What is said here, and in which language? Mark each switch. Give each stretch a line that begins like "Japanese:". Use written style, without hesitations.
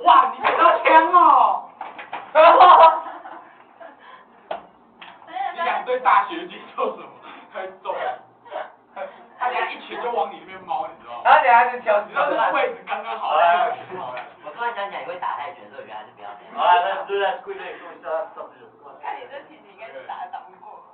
Chinese: 哇，你捡到枪哦！你想对大学姐做什么？很揍。他等下一拳就往你那边猫，你知道吗？然后等下就跳，你知道这个位置刚刚好。我突然想起来你会打泰拳，所以我觉得还是不要这样。
English: Alright, let's do that quickly. So we still have stuff to do.
Chinese: 看你这体型应该是打不过。